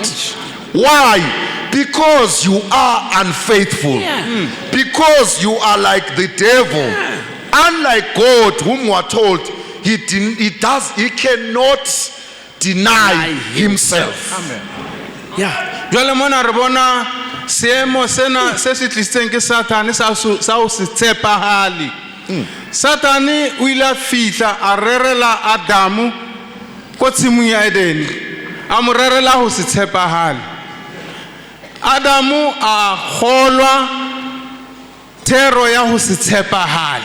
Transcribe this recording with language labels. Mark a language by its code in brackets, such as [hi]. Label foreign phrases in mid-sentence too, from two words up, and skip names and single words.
[en] Why? Because you are unfaithful. Because you are like the devil. Unlike God, whom we are told he cannot deny himself. Amen. Yeah. [st] Jwale mona re bona seemo sena se se tlisitseng ke Satane sa o se tshepahale. Satane o ile a fihla a rerela Adamu ko tshimong ya Eden. A mo rerela ho se tshepahale. Adamu a kgolwa thero ya ho se tshepahale.